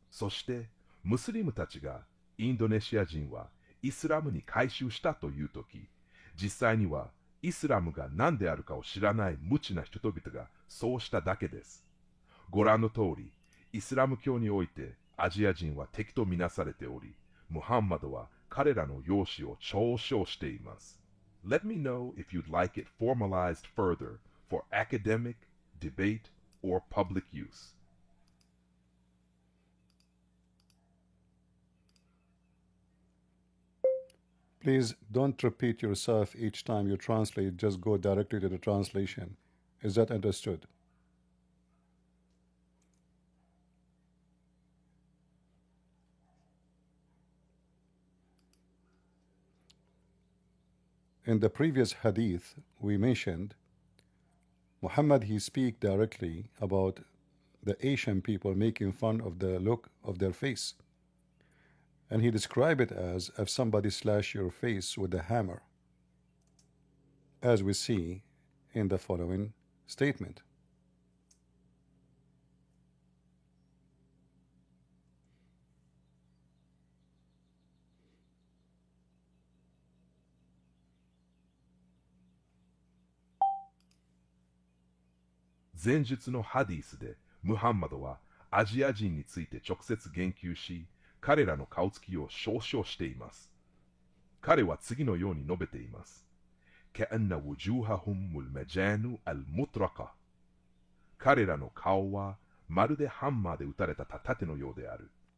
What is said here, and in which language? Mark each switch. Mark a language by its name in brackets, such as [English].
[Japanese] そしてムスリムたちがインドネシア人はイスラムに改宗したというとき、実際にはイスラムが何であるかを知らない無知な人々がそうしただけです。ご覧の通り、イスラム教においてアジア人は敵とみなされており、ムハンマドは彼らの容姿を嘲笑しています。 [English] Let me know if you'd like it formalized further for academic, debate, or public use. Please don't repeat yourself each time you translate, just go directly to the translation. Is that understood? In the previous hadith, we mentioned Muhammad, he speak directly about the Asian people making fun of the look of their face. And he described it as if somebody slash your face with a hammer, as we see in the following statement. [Japanese] 「前述のハディスでムハンマドはアジア人について直接言及し、彼らの顔つきを嘲笑しています。彼は次のように述べています。 [Arabic] كأن وجوههم المجان المطرقة。 [Japanese] 彼らの顔はまるでハンマーで打たれた盾のようである。